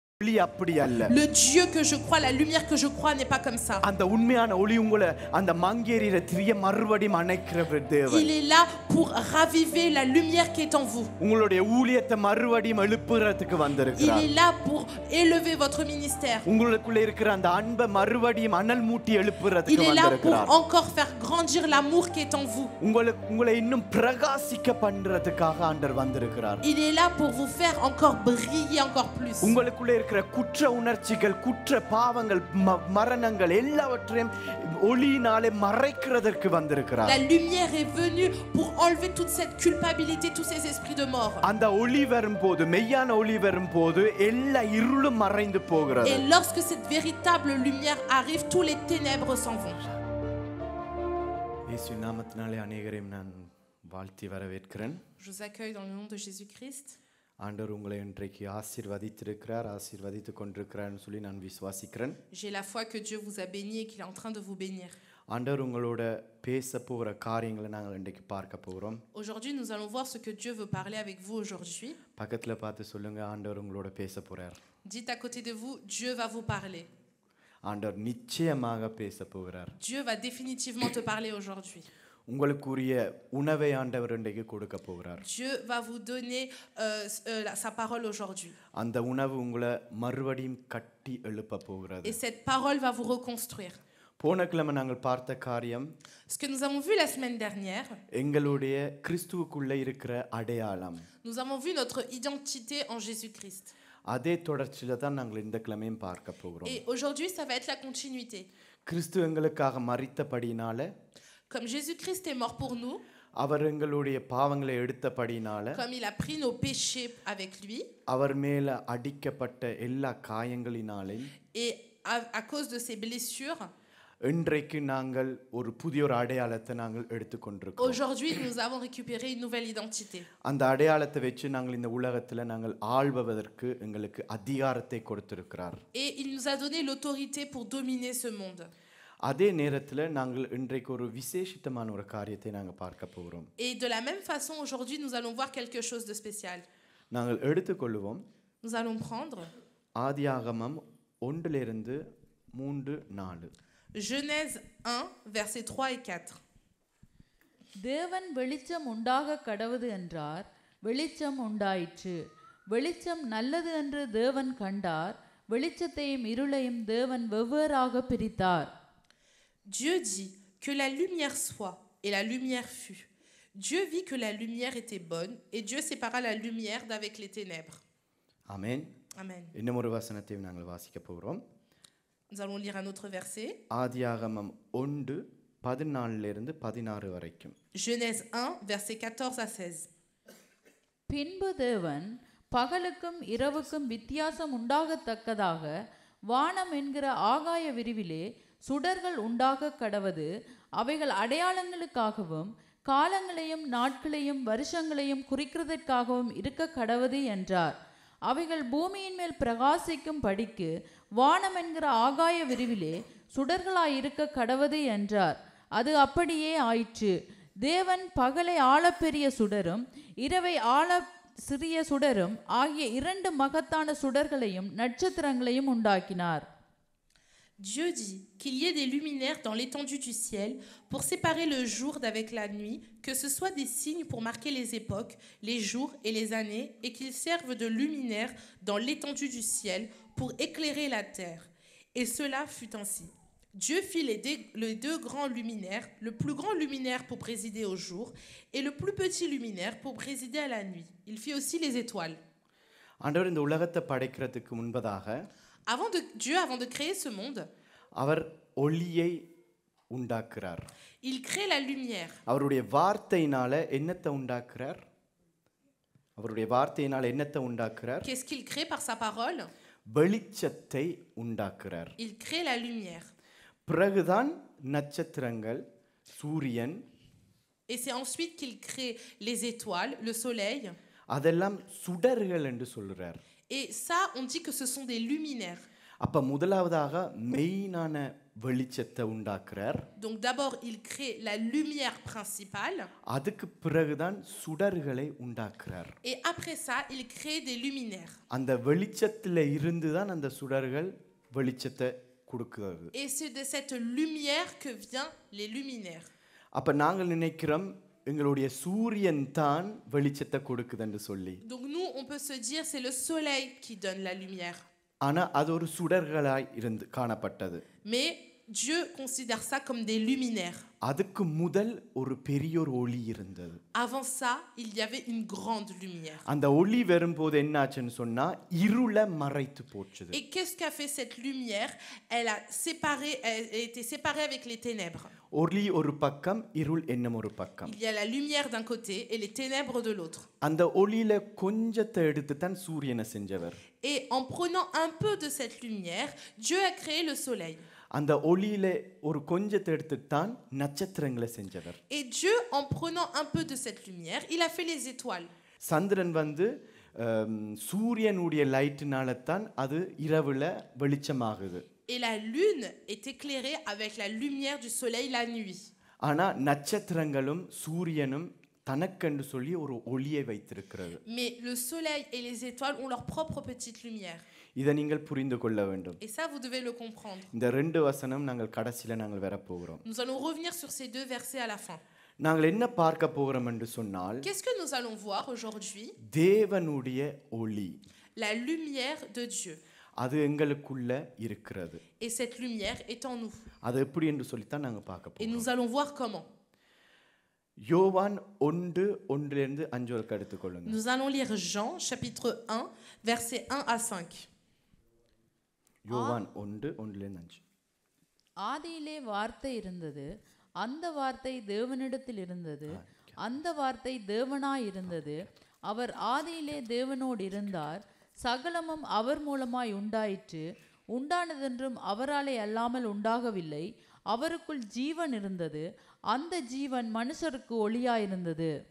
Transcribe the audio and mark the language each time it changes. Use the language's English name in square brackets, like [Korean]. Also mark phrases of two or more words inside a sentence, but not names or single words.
[Tamil] ஒளி அப்படி அல்ல. [French] Le Dieu que je crois, la lumière que je crois n'est pas comme ça. [Tamil] அந்த உண்மையான ஒளி உங்களை அந்த மங்கேறிற திரிய மறுபடியும் அணைக்கிற தேவன். [French] Il est là pour raviver la lumière qui est en vous. [Tamil] உங்களுடைய ஊழியத்தை மறுபடியும் எழுப்புறதுக்கு [French] Il [Tamil] வந்திருக்கிறார். [French] est là pour élever votre ministère. [Tamil] உங்களுக்குள்ள இருக்கிற அந்த அன்பை மறுபடியும் அனல் மூட்டி [French] Il [Tamil] எழுப்புறதுக்கு [French] est là pour [Tamil] வந்திருக்கிறார். [French] encore faire grandir l'amour qui est en vous. [Tamil] உங்களை இன்னும் பிரகாசிக்க பண்றதுக்காக ஆண்டவர் வந்திருக்கிறார். [French] Il est là pour vous faire encore briller encore plus. [Tamil] உங்களுக்குள்ள இருக்கிற குற்ற உணர்ச்சிகள், குற்ற பாவங்கள், மரணங்கள் எல்லாவற்றையும் ஒளியினாலே மறைக்கிறதற்கு வந்திருக்கிறார். [French] La lumière est venue pour enlever toute cette culpabilité, tous ces esprits de mort. [Tamil] அந்த ஒளி வரும்போது, மெய்யான ஒளி வரும்போது எல்லா இருளும் மறைந்து போகிறது. [French] Et lorsque cette véritable lumière arrive, tous les ténèbres s'en vont. [Tamil] இயேசு நாமத்தினாலே அநேகரையும் நான் வாழ்த்தி வரவேற்கிறேன். [French] Je vous accueille dans le nom de Jésus-Christ. [Tamil] ஆண்டவர் உங்களை இன்றைக்கு ஆசீர்வதித்திருக்கிறார், ஆசீர்வதித்துக் கொண்டிருக்கிறார்னு சொல்லி நான் விசுவாசிக்கிறேன். [French] J'ai la foi que Dieu vous a béni et qu'il est en train de vous bénir. [Tamil] ஆண்டவர் உங்களோட பேச போகிற காரியங்களை நாங்கள் இன்றைக்கு பார்க்க போகிறோம். [French] Aujourd'hui, nous allons voir ce que Dieu veut parler avec vous aujourd'hui. [Tamil] பக்கத்தில் பார்த்து சொல்லுங்க, ஆண்டவர் உங்களோட பேச போறார். [French] Dites à côté de vous, Dieu va vous parler. [Tamil] ஆண்டவர் நிச்சயமாக பேச போகிறார். [French] Dieu va définitivement te parler aujourd'hui. [Tamil] உங்களுக்குரிய உணவை ஆண்டவர் இன்றைக்கு கொடுக்க போகிறார். [French] Dieu va vous donner sa parole aujourd'hui. [Tamil] அந்த உணவு உங்களை மறுபடியும் கட்டி எழுப்ப போகிறது. [French] Et cette parole va vous reconstruire. [Tamil] போன கிழமை நாங்கள் பார்த்த காரியம், [French] Ce que nous avons vu la semaine dernière, [Tamil] எங்களுடைய கிறிஸ்துவுக்குள்ள இருக்கிற அடையாளம். [French] nous avons vu notre identité en Jésus-Christ. [Tamil] அதே தொடர்ச்சியில தான் நாங்கள் இந்த கிழமையும் பார்க்க போகிறோம். [French] Et aujourd'hui, ça va être la continuité. [Tamil] கிறிஸ்து எங்களுக்காக மரித்தபடினால, [French] Comme Jésus-Christ est mort pour nous, [Tamil] அவர் எங்களுடைய பாவங்களை எடுத்தபடினால, [French] comme il a pris nos péchés avec lui, [Tamil] அவர் மேல அடிக்கப்பட்ட எல்லா காயங்களினாலும், [French] et à cause de ses blessures, [Tamil] இன்றைக்கு நாங்கள் ஒரு புதிய ஒரு அடையாளத்தை நாங்கள் எடுத்துக்கொண்டிருக்கிறோம். [French] aujourd'hui nous avons récupéré une nouvelle identité. [Tamil] அந்த அடையாளத்தை வச்சு நாங்கள் இந்த உலகத்துல நாங்கள் ஆள்வதற்கு எங்களுக்கு அதிகாரத்தை கொடுத்திருக்கிறார். [French] Et il nous a donné l'autorité pour dominer ce monde. [Tamil] அதே நேரத்துல நாங்கள் இன்றைக்கு ஒரு விசேஷித்தமான ஒரு காரியத்தை நாங்கள் பார்க்க போகிறோம். [French] Et de la même façon, aujourd'hui nous allons voir quelque chose de spécial. [Tamil] நாங்கள் எடுத்துக்கொள்வோம். [French] Nous allons prendre [Tamil] ஆதியாகமம் 1-3-4. [French] Genèse 1, versets 3 et 4. [Tamil] தேவன் வெளிச்சம் உண்டாக கடவுது என்றார், வெளிச்சம் உண்டாயிற்று. வெளிச்சம் நல்லது என்று தேவன் கண்டார், வெளிச்சத்தையும் இருளையும் தேவன் வெவ்வேறாக பிரித்தார். [French] Dieu dit que la lumière soit, et la lumière fut. Dieu vit que la lumière était bonne, et Dieu sépara la lumière d'avec les ténèbres. [Tamil] ஆமென். [French] Amen. [Tamil] இன்னும் ஒரு வசனத்தை நாங்கள் வாசிக்க போகிறோம். [French] Nous allons lire un autre verset. [Tamil] ஆதியாகமம் 1:14 வரைக்கும். [French] Genèse 1, versets 14 à 16. [Tamil] பின்பு தேவன் பகலுக்கும் இரவுக்கும் வித்தியாசம் உண்டாகத்தக்கதாக வானம் என்கிற ஆகாய விரிவிலே சுடர்கள் உண்டாக கடவது, அவைகள் அடையாளங்களுக்காகவும் காலங்களையும் நாட்களையும் வருஷங்களையும் குறிக்கிறதற்காகவும் இருக்க கடவது என்றார். அவைகள் பூமியின் மேல் பிரகாசிக்கும் படிக்கு வானம் என்கிற ஆகாய விரிவிலே சுடர்களாயிருக்க கடவது என்றார். அது அப்படியே ஆயிற்று. தேவன் பகலை ஆழப்பெரிய சுடரும் இரவை ஆழ சிறிய சுடரும் ஆகிய இரண்டு மகத்தான சுடர்களையும் நட்சத்திரங்களையும் உண்டாக்கினார். [French] Dieu dit qu'il y ait des luminaires dans l'étendue du ciel pour séparer le jour d'avec la nuit, que ce soit des signes pour marquer les époques, les jours et les années, et qu'ils servent de luminaires dans l'étendue du ciel pour éclairer la terre. Et cela fut ainsi. Dieu fit les deux grands luminaires, le plus grand luminaire pour présider au jour et le plus petit luminaire pour présider à la nuit. Il fit aussi les étoiles. [Tamil] ஆண்டவர் இந்த உலகத்தை படைக்கிறதுக்கு முன்பதாக, [French] Dieu, avant de créer ce monde, [Tamil] அவர் ஒளியை உண்டாக்குறார். [French] il crée la lumière. [Tamil] அவருடைய வார்த்தையினால என்னத்தை உண்டாக்குறார்? அவருடைய வார்த்தையினால என்னத்தை உண்டாக்குறார்? [French] Qu'est-ce qu'il crée par sa parole? [Tamil] வெளிச்சத்தை உண்டாக்குறார். [French] Il crée la lumière. [Tamil] பிறகுதான் நட்சத்திரங்கள், சூரியன், [French] et c'est ensuite qu'il crée les étoiles, le soleil. [Tamil] அதெல்லாம் சுடர்கள் என்று சொல்றார். [French] Et ça, on dit que ce sont des luminaires. [Tamil] அப்ப முதலாவதாக மெயினான வெளிச்சத்தை உண்டாக்குறார். [French] Donc d'abord, il crée la lumière principale. [Tamil] அதுக்கு பிறகுதான் சுடர்களை உண்டாக்குறார். [French] Et après ça, il crée des luminaires. [Tamil] அந்த வெளிச்சத்துல இருந்து தான் அந்த சுடர்கள் வெளிச்சத்தை கொடுக்கிறது. [French] Et c'est de cette lumière que viennent les luminaires. [Tamil] அப்ப நாங்கள் நினைக்கிறோம் எங்களுடைய சூரியன் தான் வெளிச்சத்தை கொடுக்குதுன்னு சொல்லி. [French] Donc nous, on peut se dire c'est le soleil qui donne la lumière. [Tamil] ஆனா அது ஒரு சுடர்களாய் இருந்து காணப்பட்டது. [French] Mais Dieu considère ça comme des luminaires. [Tamil] அதுக்கு முதல் ஒரு பெரிய ஒரு ஒளி இருந்தது. [French] Avant ça, il y avait une grande lumière. [Tamil] அந்த ஒளி வரும்போது என்னாச்சுன்னு சொன்னா இருளை மறைத்து போச்சுது. [French] Et qu'est-ce qu'a fait cette lumière? Elle a été séparée avec les ténèbres. [Tamil] ஒளி ஒரு பக்கம், இருள் என்னும் ஒரு பக்கம். [French] Il y a la lumière d'un côté et les ténèbres de l'autre. [Tamil] அந்த ஒளியில கொஞ்சத்தை எடுத்து தான் சூரியனை செஞ்சவர். [French] Et en prenant un peu de cette lumière, Dieu a créé le soleil. [Tamil] அந்த ஒளியில ஒரு கொஞ்சத்தை எடுத்து தான் நட்சத்திரங்களை செஞ்சவர். [French] Et Dieu, en prenant un peu de cette lumière, il a fait les étoiles. [Tamil] சந்திரன் வந்து சூரியனுடைய லைட்னால தான் அது இரவுல வெளிச்சமாகுது. [French] Et la lune est éclairée avec la lumière du soleil la nuit. [Tamil] ஆனா நட்சத்திரங்களும் சூரியனும் தனக்கென்று சொல்லி ஒரு ஒளியை வைத்திருக்கிறது. [French] Mais le soleil et les étoiles ont leur propre petite lumière. [Tamil] இதை நீங்கள் புரிந்து கொள்ள வேண்டும். [French] Et ça, vous devez le comprendre. [Tamil] இந்த ரெண்டு வசனம் நாங்கள் கடைசியில நாங்கள் வர போகிறோம். [French] Nous allons revenir sur ces deux versets à la fin. [Tamil] நாங்கள் என்ன பார்க்க போகிறோம் என்று சொன்னால், [French] Qu'est-ce que nous allons voir aujourd'hui? [Tamil] தேவனுடைய ஒளி. [French] La lumière de Dieu. [Tamil] அது எங்களுக்குள்ள இருக்கிறது. [French] Et cette lumière est en nous. [Tamil] அது எப்படி என்று சொல்லித்தான் நாங்கள் பார்க்க [French] Et [Tamil] போகிறோம். [French] nous allons voir comment. [Tamil] யோவான் 1:1 வரைக்கும் எடுத்துக்கொள்ளுங்க. [French] Nous allons lire Jean chapitre 1 versets 1 à 5. [Tamil] யோவான் 1:1-5. ஆதியிலே வார்த்தை இருந்தது, அந்த வார்த்தை தேவனிடத்தில் இருந்தது, அந்த வார்த்தை தேவனாய் இருந்தது, அவர் ஆதியிலே தேவனோடு இருந்தார், சகலமும் அவர் மூலமாய் உண்டாயிற்று, உண்டானதென்றும் அவராலே அல்லாமல் உண்டாகவில்லை, அவருக்குள் ஜீவன் இருந்தது, அந்த ஜீவன் மனுஷருக்கு ஒளியாயிருந்தது.